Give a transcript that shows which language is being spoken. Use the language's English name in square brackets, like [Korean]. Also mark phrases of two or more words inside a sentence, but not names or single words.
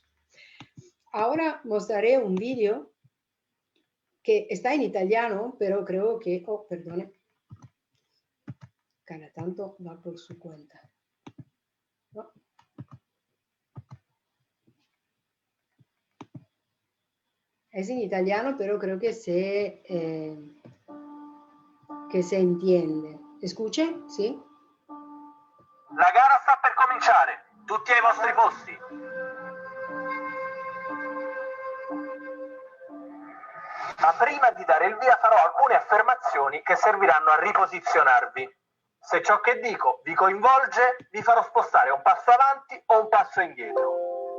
[Spanish] Ahora mostraré un vídeo que está en italiano, pero creo que, perdone, cada tanto va por su cuenta. ¿No? Es en italiano, pero creo que se entiende. Escuche? [Italian] Sì? La gara sta per cominciare. Tutti ai vostri posti. Ma prima di dare il via farò alcune affermazioni che serviranno a riposizionarvi. Se ciò che dico vi coinvolge, vi farò spostare un passo avanti o un passo indietro.